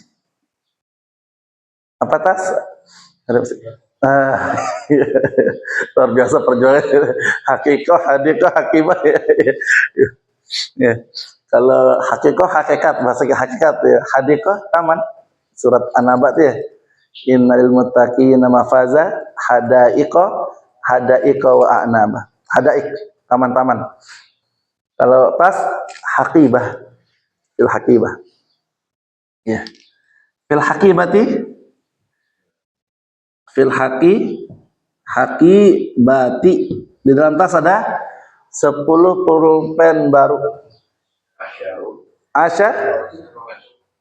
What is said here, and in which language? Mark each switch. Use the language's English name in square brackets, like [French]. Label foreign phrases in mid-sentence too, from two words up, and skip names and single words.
[Indonesian] Apa tas? Luar biasa perjuangan. [Arabic] حقيقة، حديقة، حكيمة، يا. [Indonesian] Kalau hakikoh hakikat, bahasa hakikat, ya. Hadikoh taman. Surat An-Naba ya. [Arabic] إن للمتقين مفازا حدائق وأعنابا. [Indonesian] Hadaik, taman-taman. Kalau tas haqibah, [Arabic] في الحقيبة. Ya. في الحقيبة. [Indonesian] Di dalam tas ada 10 pulpen baru.